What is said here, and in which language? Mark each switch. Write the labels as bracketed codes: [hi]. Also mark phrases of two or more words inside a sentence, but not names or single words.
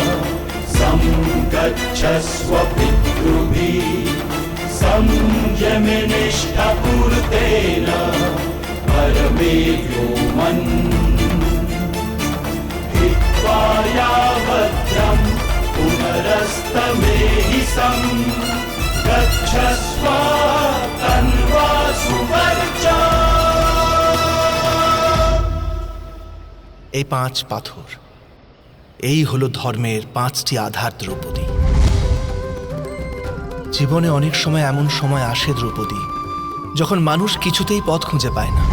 [sa] गच्छस्व पितृभिः संयमनिष्ठापूर्तेन परमे व्योमन् हित्वा यावद्यं पुनरस्तमेहि सं गच्छस्व तन्वा सुवर्चा। [bn] এই 5 পাথর, এই হলো ধর্মের 5টি আধার দ্রৌপদী। জীবনে অনেক সময় এমন সময় আসে দ্রৌপদী, যখন মানুষ কিছুতেই পথ খুঁজে পায় না।